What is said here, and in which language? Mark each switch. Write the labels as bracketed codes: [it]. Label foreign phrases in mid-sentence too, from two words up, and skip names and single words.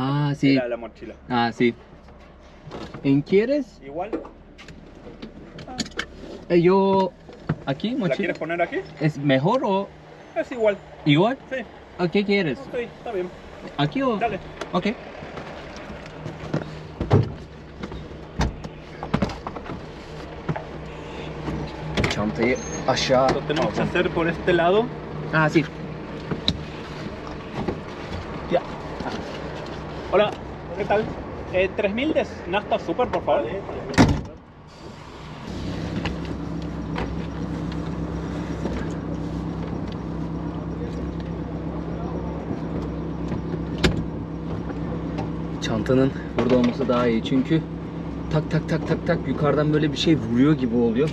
[es] Ah, sí. Era la mochila. Sí. ¿En quieres? Igual. Yo aquí, ¿La mochila. quieres poner aquí? ¿Es mejor o Es igual. igual? Sí. ¿O qué quieres? Sí, está bien. ¿Aquí o? Dale. [tr] Ok. Çantayı aşağı [es] Lo tenemos que [tr] aldım. [es] hacer por este lado. Sí. Ya. Hola, ¿qué tal? 3000 de nafta super, por favor. [tr] Çantanın burada olması daha iyi çünkü tak tak tak tak tak yukarıdan böyle bir şey vuruyor gibi oluyor.